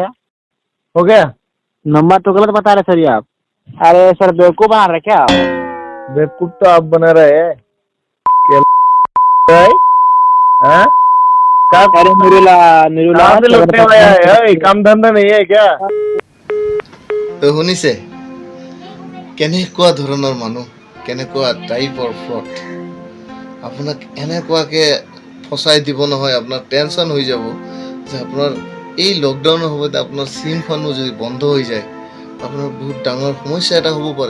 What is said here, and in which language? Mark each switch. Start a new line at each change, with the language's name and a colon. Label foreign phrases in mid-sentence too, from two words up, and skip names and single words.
Hindi: हो गया? नंबर तो गलत बता रहे सर ये आप। अरे सर बेवकूफ बना रहे क्या आप? बेवकूफ तो आप बना रहे हैं। क्या है? हाँ? अरे निरुला कहाँ से लौटने आया है? काम धंधा नहीं है क्या?
Assamese: তো শুনিছে কেনেকুৱা ধৰণৰ মানুহ, কেনেকুৱা
English: type fraud.
Assamese: আপোনাক এনেকুৱাকে ফচাই দিব নহয়, আপোনাৰ টেনশ্যন হৈ যাব যে আপোনাৰ এই লকডাউনৰ সময়ত আপোনাৰ চিমখনো যদি বন্ধ হৈ যায়, আপোনাৰ বহুত ডাঙৰ সমস্যা এটা হ'ব পাৰে।